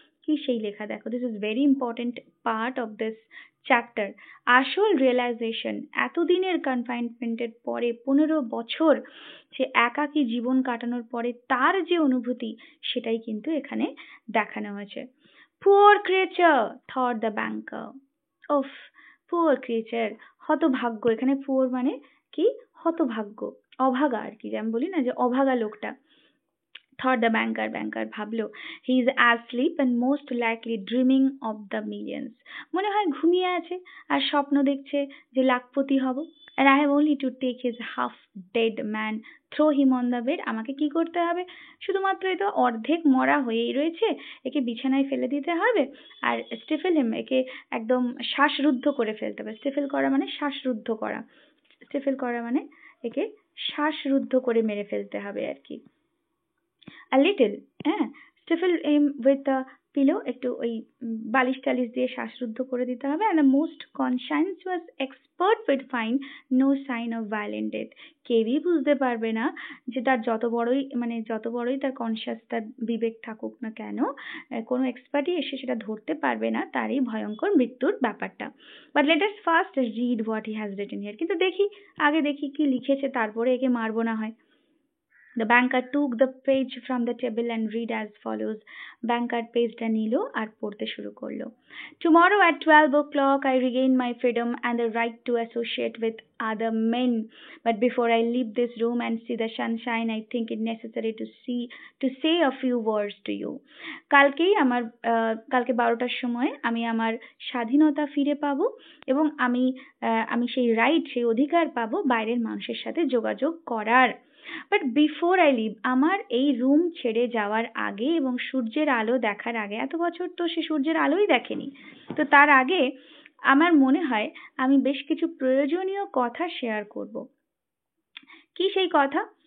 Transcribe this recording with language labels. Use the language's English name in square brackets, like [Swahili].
[Bangla] কি সেই লেখা দেখো, [English] This is very important part of this chapter. [Bangla] আসল রিয়েলাইজেশন, এতদিনের কনফাইনমেন্টের পরে, 15 বছর সে একাকী জীবন কাটানোর পরে তার যে অনুভূতি, সেটাই কিন্তু এখানে দেখানো হয়েছে। [English] Poor creature, thought the banker. Oof, poor creature, হতভাগ্য। [Bangla] এখানে poor মানে কি, হতভাগ্য, অভাগা আর কি, যেমন বলি না যে অভাগা লোকটা। [English] thought the banker, [Bangla] ব্যাংকার ভাবলো, [English] he is asleep and most likely dreaming of the millions, [Bangla] মনে হয় ঘুমিয়ে আছে আর স্বপ্ন দেখছে যে লাখপতি হব। [English] and I have only to take his half dead man, throw him on the bed. [Bangla] আমাকে কি করতে হবে? শুধুমাত্র এই তো অর্ধেক মরা হয়েই রয়েছে, একে বিছানায় ফেলে দিতে হবে আর [English] stifle him, [Bangla] একে একদম শ্বাসরুদ্ধ করে ফেলতে হবে। স্টিফেল করা মানে শ্বাসরুদ্ধ করা, স্টিফেল করা মানে একে শ্বাসরুদ্ধ করে মেরে ফেলতে হবে আর কি। a little, হ্যাঁ, স্টিফেল [English] with the pillow, [Bangla] একটু ওই বালিশ টালিশ দিয়ে শ্বাসরুদ্ধ করে দিতে হবে। [English] and the most conscientious expert would find no sign of violent death. [Bangla] কেউই বুঝতে পারবে না যে তার যত বড়ই তার কনসিয়াস, তার বিবেক থাকুক না কেন, কোনো এক্সপার্টই এসে সেটা ধরতে পারবে না তার এই ভয়ঙ্কর মৃত্যুর ব্যাপারটা। [English] But let us first read what he has written here. [Bangla] কিন্তু আগে দেখি কি লিখেছে, তারপরে একে মারবো না হয়। [English] The banker took the page from the table and read as follows. [Bangla] Banker পেজটা নিল আর পড়তে শুরু করলো। [English] Tomorrow at 12 o'clock I regain my freedom and the right to associate with other men. But before I leave this room and see the sunshine, I think it necessary to say a few words to you. [Bangla] কালকে 12টার সময় আমি আমার স্বাধীনতা ফিরে পাবো এবং আমি সেই অধিকার পাবো বাইরের মানুষের সাথে যোগাযোগ করার। [English] but before I leave, [Bangla] আমার এই রুম ছেড়ে যাওয়ার আগে এবং সূর্যের আলো দেখার আগে, এত বছর তো সে সূর্যের আলোই দেখেনি, তো তার আগে আমার মনে হয় আমি বেশ কিছু প্রয়োজনীয় কথা শেয়ার করব। কি সেই কথা?